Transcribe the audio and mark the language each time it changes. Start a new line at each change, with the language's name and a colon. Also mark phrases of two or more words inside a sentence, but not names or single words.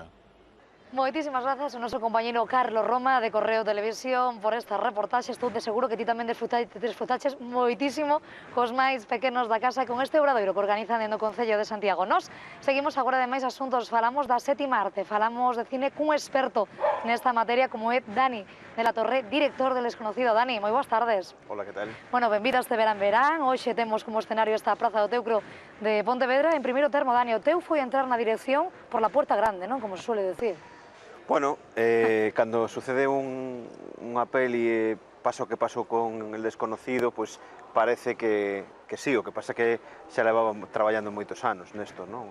Galician: Moitísimas grazas ao noso compañeiro Carlos Roma de Correo Televisión por esta reportaxe. Estou de seguro que ti tamén desfrutaches moitísimo cos máis pequenos da casa con este obradoiro que organizan no Concello de Santiago. Nos seguimos agora de máis asuntos, falamos da sétima arte, falamos de cine cun experto nesta materia como é Dani de la Torre, director del Desconocido. Dani, moi boas tardes. Hola, que tal? Bueno, benvido a este verán. Hoxe temos como escenario esta Praza do Teucro de Pontevedra. En primeiro termo, Dani, o teu foi entrar na dirección
Spanish: por la puerta grande,
Galician: non?
Spanish: Como se suele decir.
Galician: Bueno, cando sucede unha peli paso que pasou con El Desconocido,
Spanish: pues parece que sí,
Galician: o que pasa que xa levaba traballando moitos anos nesto, non?